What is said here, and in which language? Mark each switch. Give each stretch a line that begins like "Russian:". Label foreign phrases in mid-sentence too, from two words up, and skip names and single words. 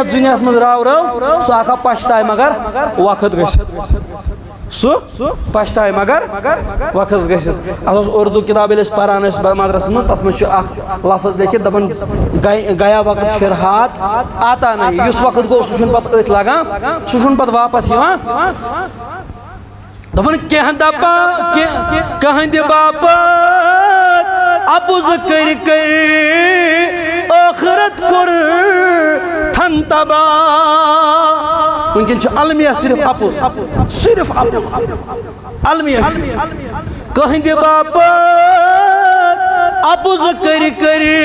Kashmiri: دنیا مز راو سو اکا پچھتائے مگر وقت گژھِتھ سو پچھتائے مگر وقت گژھِتھ اتھ اردو کتاب ییٚلہِ أسۍ پران ٲسۍ مدرسس منٛز تتھ منٛز چھُ اکھ لفظ لیکھِتھ دپان
Urdu: گیا وقت پھر ہاتھ آتا نہیں
Kashmiri: یُس وقت گوٚو سُہ چھُنہٕ پتہٕ أتھۍ لگان سُہ چھُنہٕ پتہٕ واپس یِوان دپان کینٛہہ دپا کہندِ باپت اپُز کر کر ٲخرت کوٚر تھن تباہ ونکیٚن چھُ المیہ صرف اپُز صرف اپُز المیہ چھُ کہندِ باپت اپُز کر کر